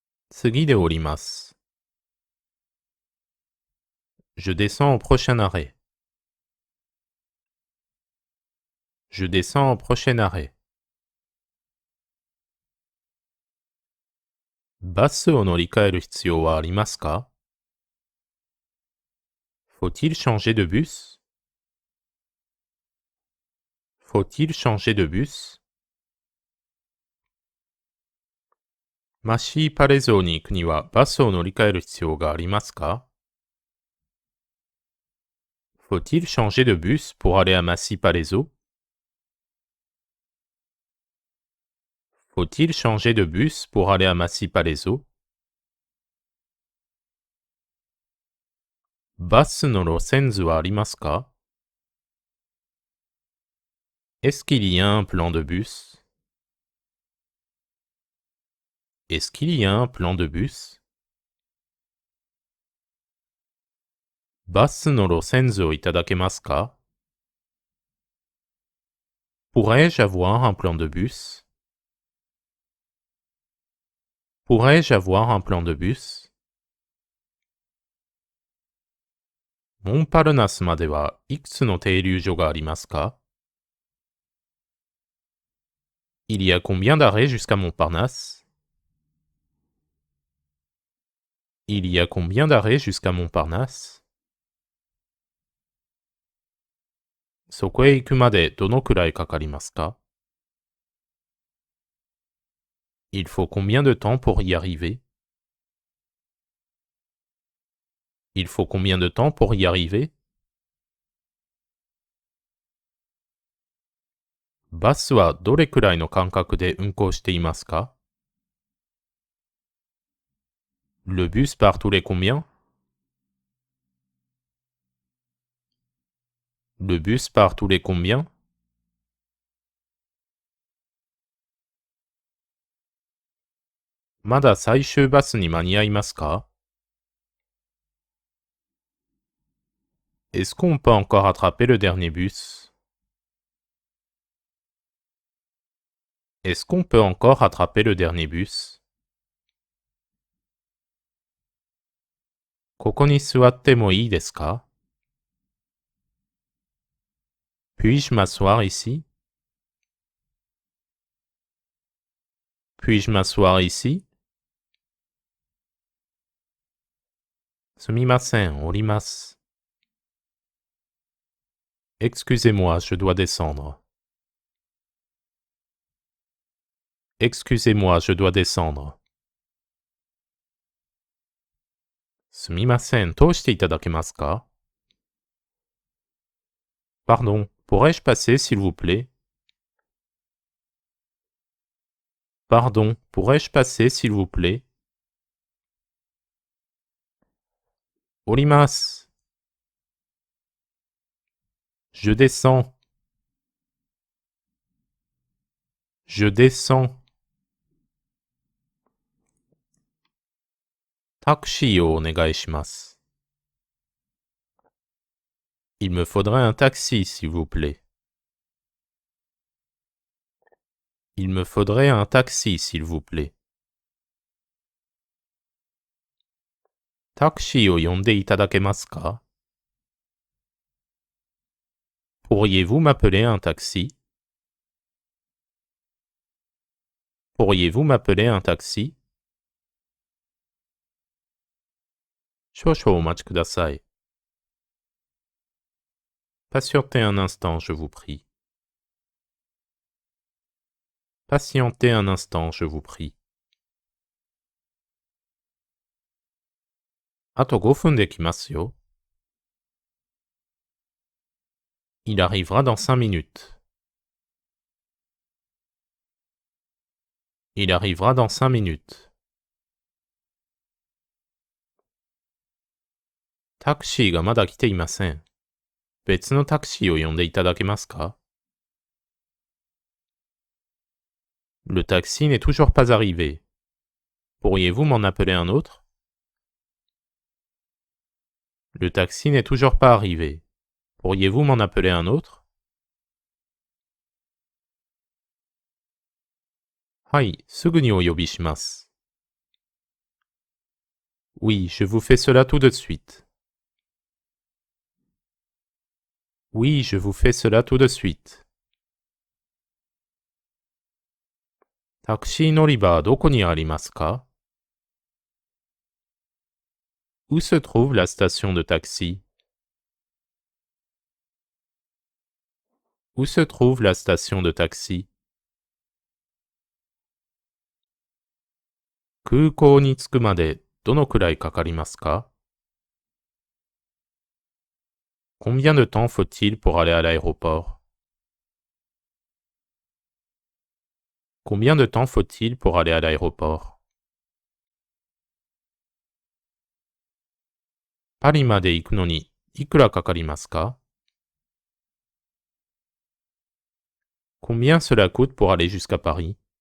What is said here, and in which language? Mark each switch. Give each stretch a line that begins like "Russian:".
Japanese: Tsugi de orimasu.
French: Je descends au prochain arrêt. Je descends au prochain arrêt.
Japanese: バスを乗り換える必要はありますか
French: Faut-il changer de bus? Faut-il changer de bus?
Japanese: マシーパレゾーに行くにはバスを乗り換える必要がありますか
French: Faut-il changer de bus pour aller à Massy-Palaiseau? Faut-il changer de bus pour aller à Massy-Palaiseau?
Japanese: バスの路線図はありますか
French: Est-ce qu'il y a un plan de bus? Est-ce qu'il y a un plan de bus?
Japanese: バスの路線図をいただけますか
French: Pourrais-je avoir un plan de bus? Pourrais-je avoir un plan de bus?
Japanese: モンパルナスまではいくつの停留所がありますか
French: Il y a combien d'arrêts jusqu'à Montparnasse? Il y a combien d'arrêts jusqu'à Montparnasse?
Japanese: そこへ行くまでどのくらいかかりますか
French: Il faut combien de temps pour y arriver? Il faut combien de temps pour y arriver?
Japanese: バスはどれくらいの間隔で運行していますか
French: Le bus part tous les combien? Le bus part tous les combien?
Japanese: まだ最終バスに間に合いますか
French: Est-ce qu'on peut encore attraper le dernier bus? Est-ce qu'on peut encore rattraper le dernier bus?
Japanese: ここに座ってもいいですか
French: Puis-je m'asseoir ici? Puis-je m'asseoir ici?
Japanese: すみません、降ります。
French: Excusez-moi, je dois descendre. Excusez-moi, je dois descendre.
Japanese: すみません、通していただけますか
French: Pardon, pourrais-je passer s'il vous plaît? Pardon, pourrais-je passer s'il vous plaît?
Japanese: 降ります。
French: Je descends. Je descends.
Japanese: タクシーをお願いします。
French: Il me faudrait un taxi, s'il vous plaît. Il me faudrait un taxi, s'il vous plaît.
Japanese: タクシーを呼んでいただけますか
French: Pourriez-vous m'appeler un taxi? Pourriez-vous m'appeler un taxi?
Japanese: 少々お待ちください。
French: Patientez un instant, je vous prie. Patientez un instant, je vous prie.
Japanese: あと5分で来ますよ。
French: Il arrivera dans 5 minutes. Il arrivera dans 5 minutes.
Japanese: タクシーがまだ来ていません。別のタクシーを呼んでいただけますか
French: Le taxi n'est toujours pas arrivé. Pourriez-vous m'en appeler un autre? Le taxi n'est toujours pas arrivé. Pourriez-vous m'en appeler un autre?
Japanese: はい、すぐにお呼びします。
French: Oui, je vous fais cela tout de suite. Oui, je vous fais cela tout de suite.
Japanese: タクシー乗り場はどこにありますか
French: Où se trouve la station de taxi? Où se trouve la station de taxi?
Japanese: 空港に着くまでどのくらいかかりますか
French: Combien de temps faut-il pour aller à l'aéroport? Combien de temps faut-il pour aller à l'aéroport?
Japanese: パリまで行くのにいくらかかりますか
French: Combien cela coûte pour aller jusqu'à Paris?